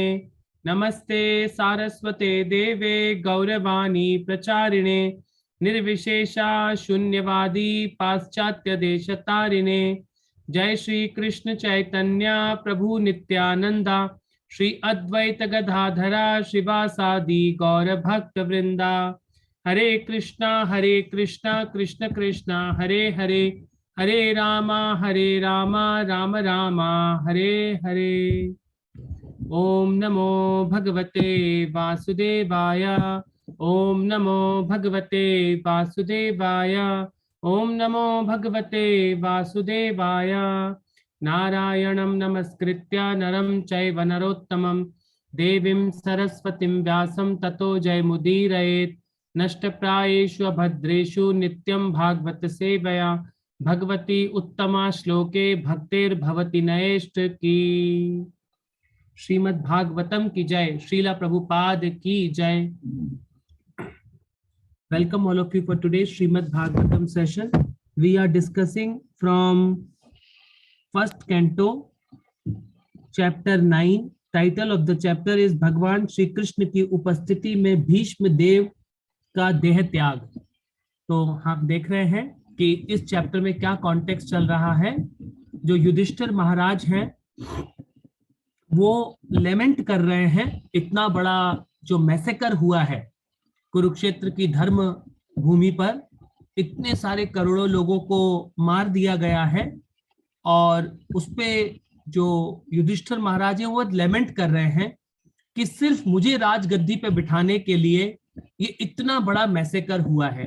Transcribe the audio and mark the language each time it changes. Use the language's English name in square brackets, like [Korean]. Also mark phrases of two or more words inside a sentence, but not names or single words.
[Sanskrit] नमस्ते सारस्वते देवे गौरवाणी प्रचारिणे निर्विशेषा शून्यवादी पाश्चात्य देशतारिणे। जय श्री कृष्ण चैतन्य प्रभु नित्यानंदा श्री अद्वैत गदाधरा श्रीवासादि गौर भक्त वृंदा। हरे कृष्णा कृष्ण कृष्णा हरे हरे, हरे रामा राम रामा हरे हरे। ओम नमो भगवते वासुदेवाय, ओम नमो भगवते वासुदेवाय, ओम नमो भगवते वासुदेवाय। नारायणं नमस्कृत्य नरं चैव नरोत्तमं देवीं सरस्वतीं व्यासं ततो जयमुदीरयेत्। नष्टप्रायेषु अभद्रेषु नित्यं भागवत सेवया भगवती उत्तमा श्लोके भक्तिर्भवति नयेष्ट की। [Hindi] श्रीमद् भागवतम की जय, श्रीला प्रभुपाद की जय। [English] Welcome all of you for today's Srimad Bhagavatam session. We are discussing from first canto, chapter 9. Title of the chapter is [Hindi] भगवान श्री कृष्ण की उपस्थिति में भीष्म देव का देह त्याग। तो हम देख रहे हैं कि इस चैप्टर में क्या कॉन्टेक्स्ट चल रहा है। जो युधिष्ठिर महाराज हैं वो लेमेंट कर रहे हैं, इतना बड़ा जो मैसेकर हुआ है कुरुक्षेत्र की धर्म भूमि पर, इतने सारे करोड़ों लोगों को मार दिया गया है और उसपे जो युधिष्ठिर महाराज है वो लेमेंट कर रहे हैं कि सिर्फ मुझे राजगद्दी पे बिठाने के लिए ये इतना बड़ा मैसेकर हुआ है।